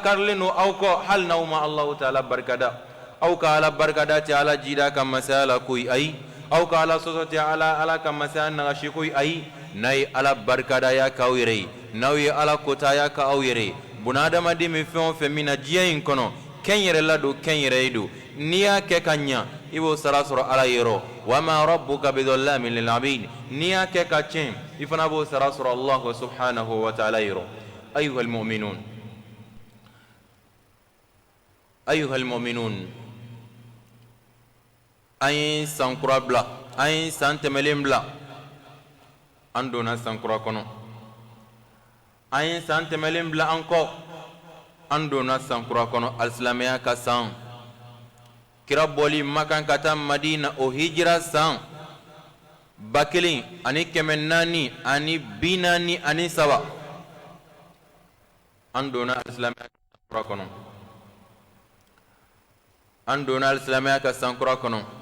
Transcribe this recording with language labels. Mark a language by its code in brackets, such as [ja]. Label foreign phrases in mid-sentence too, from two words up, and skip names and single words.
[bm] karilen don aw kɔ hali n'aw ma Allahu Ta'ala barikada aw ka Ala barikada tɛ Ala jida ka masaya la koyi ayi aw ka Ala sɔsɔ tɛ Ala ka masaya nagasi koyi ayi n'a ye Ala barikadaya k'aw yɛrɛ ye n'aw ye Ala kotaya k'aw yɛrɛ ye bunadamaden bɛ fɛn o fɛn min na diɲɛ in kɔnɔ kɛn yɛrɛ la don kɛn yɛrɛ ye don n'i y'a kɛ ka ɲa i b'o sara sɔrɔ Ala yɔrɔ [ar] وما ربك بظلام للعبيد [bm] n'i y'a kɛ ka tiɲɛ i fana b'o sara sɔrɔ [ar] الله سبحانه وتعالى [bm] yɔrɔ [ar] أيها المؤمنون [bm] an ye san kura bila an ye san tɛmɛlen bila an donna san kura kɔnɔ an ye san tɛmɛlen bila an kɔ an donna san kura kɔnɔ alisilamɛya ka san kira bɔli Makan ka taa Madina o hijira san 1443 an donna alisilamɛya kura kɔnɔ an donna alisilamɛya ka san kura kɔnɔ